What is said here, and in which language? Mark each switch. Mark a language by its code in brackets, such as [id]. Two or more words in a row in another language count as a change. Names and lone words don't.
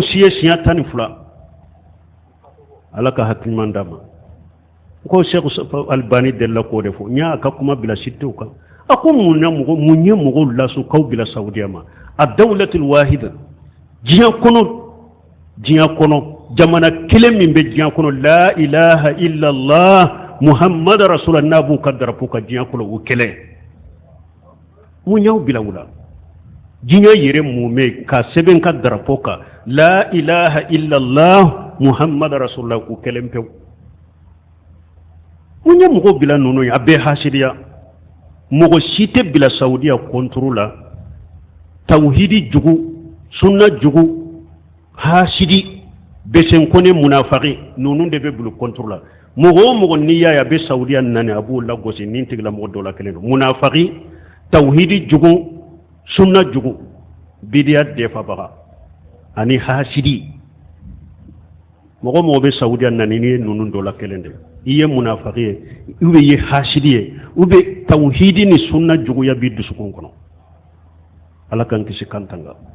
[bm] si ye siɲɛ 12 ala ka hakiliman d'a ma ko Sheikh Albani delila k'o de fɔ n y'a ka kuma bila sitew kan a ko mun ye mɔgɔw laso k'aw bila saudiya ma [ar] الدولة الواحدة [bm] diɲɛ kɔnɔ jamana kelen min bɛ diɲɛ kɔnɔ [ar] لا إله إلا الله محمد رسول الله [bm] n'a b'u ka darapo ka diɲɛ kɔnɔ o kɛlɛ mun y'aw bila u la diɲɛ yɛrɛ mun bɛ ka sɛbɛn ka darapo kan [ar] لا إله إلا الله محمد رسول الله [bm] o kɛlɛ pewu mun ye mɔgɔw bila ninnu ye a bɛɛ hasidiya mɔgɔ si tɛ bila saudiya kɔntoro la tawhidi jugu sunna jugu hasidi besenkone munafaki ninnu de bɛ bila kɔntoro la mɔgɔ o mɔgɔ n'i y'a ye a bɛ saudiya nani a b'o lagosi ni tigila mɔgɔ dɔ la kelen don munafaki tawhidi jugu sunna jugu bidiya defabaga ani hasidi mɔgɔ mɔgɔ bɛ saudiya nani ni ye ninnu dɔ la kelen de i ye munafaki ye [fr] ou bien [bm] i ye hasidi ye [fr] ou bien [bm] tawhidi ni sunna juguya b'i dusukun kɔnɔ ala k'an kisi kan tanga